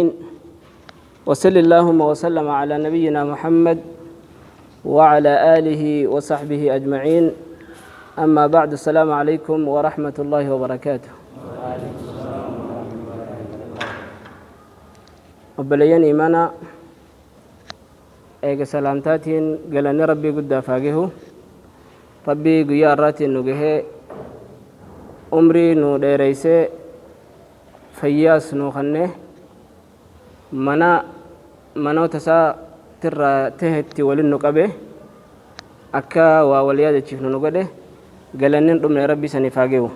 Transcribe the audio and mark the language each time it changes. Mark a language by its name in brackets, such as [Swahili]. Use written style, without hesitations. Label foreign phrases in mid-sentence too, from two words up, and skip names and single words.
[Arabic] وصل اللهم وسلم على نبينا محمد وعلى آله وصحبه أجمعين. أما بعد، السلام عليكم ورحمة الله وبركاته. وبلين إيمانا [Oromo] eega salaamtaatiin galanni rabbii guddaa faagehu rabbii guyyaa irraatiin nu gahee umrii nu dheereysee fayyaas nu kanne manoota isaa tirraa tehetti walin nu qabe akka waa wal yaadachiifnu nu godhe galannin dhumne rabbii sanii faagehu.